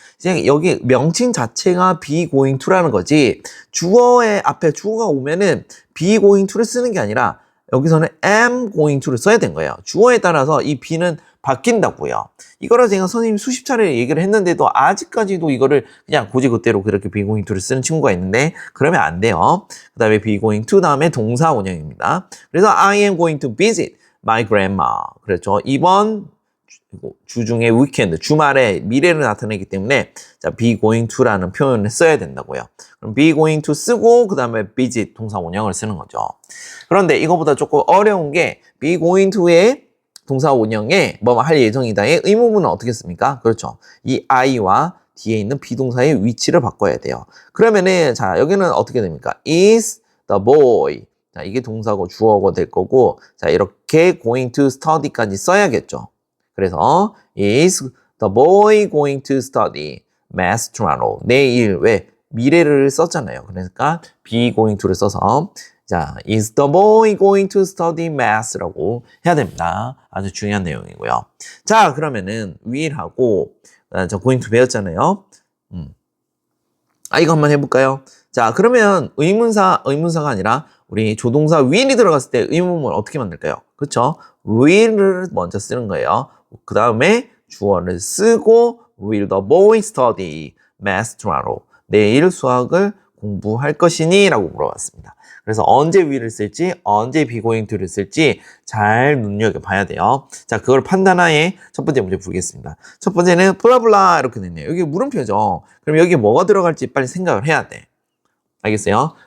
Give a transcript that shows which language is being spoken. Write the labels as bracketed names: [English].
[Korean] 그냥 여기 명칭 자체가 be going to라는 거지 주어의 앞에 주어가 오면은 be going to를 쓰는 게 아니라 여기서는 am going to를 써야 된 거예요. 주어에 따라서 이 be는 바뀐다고요. 이거를 제가 선생님 수십 차례 얘기를 했는데도 아직까지도 이거를 그냥 고지그대로 그렇게 be going to를 쓰는 친구가 있는데 그러면 안 돼요. 그 다음에 be going to 다음에 동사 원형입니다. [English] 그래서 I am going to visit my grandma. [Korean] 그렇죠. 이번 주중에 위켄드, 주말에 미래를 나타내기 때문에 자, be going to라는 표현을 써야 된다고요. 그럼 be going to 쓰고 그 다음에 visit 동사 원형을 쓰는 거죠. 그런데 이거보다 조금 어려운 게 be going to의 동사 원형에 뭐 할 예정이다의 의문문은 어떻게 씁니까? 그렇죠. 이 I와 뒤에 있는 비동사의 위치를 바꿔야 돼요. 그러면은 자, 여기는 어떻게 됩니까? [English] is the boy. [Korean] 자, 이게 동사고 주어가 될 거고 자, 이렇게 going to study까지 써야겠죠. 그래서 [English] is the boy going to study math tomorrow. [Korean] 내일 왜 미래를 썼잖아요. 그러니까 [English] be going to를 써서 자, is the boy going to study math [Korean] 라고 해야 됩니다. 아주 중요한 내용이고요. 자, 그러면은 will하고 저 going to 배웠잖아요. 이거 한번 해볼까요? 자, 그러면 의문사가 아니라 우리 조동사 will이 들어갔을 때 의문문을 어떻게 만들까요? 그렇죠? will을 먼저 쓰는 거예요. 그 다음에 주어를 쓰고 [English] will the boy study math tomorrow? [Korean] 내일 수학을 공부할 것이니? 라고 물어봤습니다. 그래서 언제 will을 쓸지, 언제 be going to를 쓸지 잘 눈여겨봐야 돼요. 자, 그걸 판단하에 첫 번째 문제 풀겠습니다. 첫 번째는 블라블라 이렇게 됐네요. 여기 물음표죠. 그럼 여기 뭐가 들어갈지 빨리 생각을 해야 돼. 알겠어요?